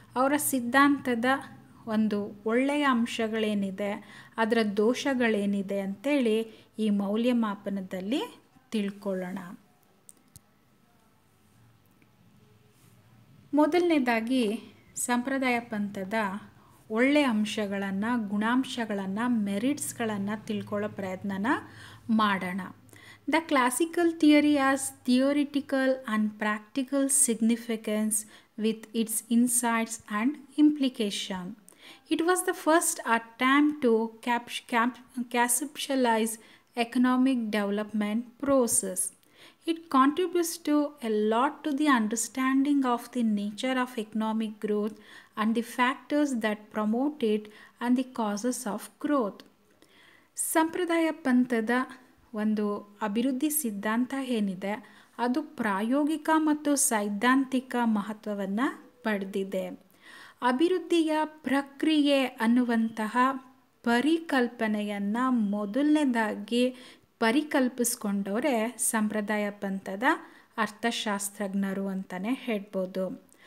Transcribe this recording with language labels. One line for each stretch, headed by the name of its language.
Kannada: ಅವರ ಸಿದ್ಧಾಂತದ ಒಂದು ಒಳ್ಳೆಯ ಅಂಶಗಳೇನಿದೆ, ಅದರ ದೋಷಗಳೇನಿದೆ ಅಂತೇಳಿ ಈ ಮೌಲ್ಯಮಾಪನದಲ್ಲಿ ತಿಳ್ಕೊಳ್ಳೋಣ. ಮೊದಲನೇದಾಗಿ ಸಂಪ್ರದಾಯ ಪಂಥದ ಒಳ್ಳೆಯ ಅಂಶಗಳನ್ನು, ಗುಣಾಂಶಗಳನ್ನು, ಮೆರಿಟ್ಸ್ಗಳನ್ನು ತಿಳ್ಕೊಳ್ಳೋ ಪ್ರಯತ್ನನ ಮಾಡೋಣ.
English: The classical theory has theoretical and practical significance with its insights and implication. It was the first attempt to conceptualize economic development process. It contributes to a lot to the understanding of the nature of economic growth and the factors that promote it and the causes of growth.
Kannada: ಸಂಪ್ರದಾಯ ಪಂಥದ ಒಂದು ಅಭಿವೃದ್ಧಿ ಸಿದ್ಧಾಂತ ಏನಿದೆ ಅದು ಪ್ರಾಯೋಗಿಕ ಮತ್ತು ಸೈದ್ಧಾಂತಿಕ ಮಹತ್ವವನ್ನು ಪಡೆದಿದೆ. ಅಭಿವೃದ್ಧಿಯ ಪ್ರಕ್ರಿಯೆ ಅನ್ನುವಂತಹ ಪರಿಕಲ್ಪನೆಯನ್ನು ಮೊದಲನೇದಾಗಿ ಪರಿಕಲ್ಪಿಸ್ಕೊಂಡವರೇ ಸಂಪ್ರದಾಯ ಪಂಥದ ಅರ್ಥಶಾಸ್ತ್ರಜ್ಞರು ಅಂತಲೇ ಹೇಳ್ಬೋದು.